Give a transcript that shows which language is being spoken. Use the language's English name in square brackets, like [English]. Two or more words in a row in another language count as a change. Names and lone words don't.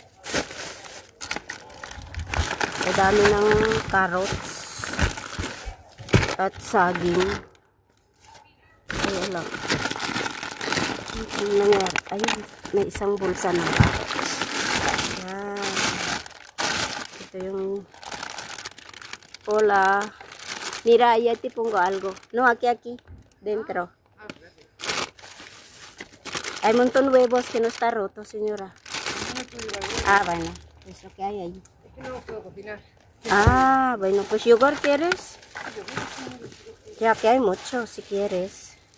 [Filipino] Ang dami ng carrots at saging. Ayan lang. Ano nangyari? Ayun, may isang bulsa ng carrots. Ayan. Ito yung hola. [Spanish] Mira, ya te pongo algo. No, aquí, dentro. Hay un montón de huevos que no está roto, señora. Ah, bueno. Es lo que hay ahí. Es que no puedo cocinar. Ah, bueno, pues yogur quieres. Ya que hay mucho, si quieres.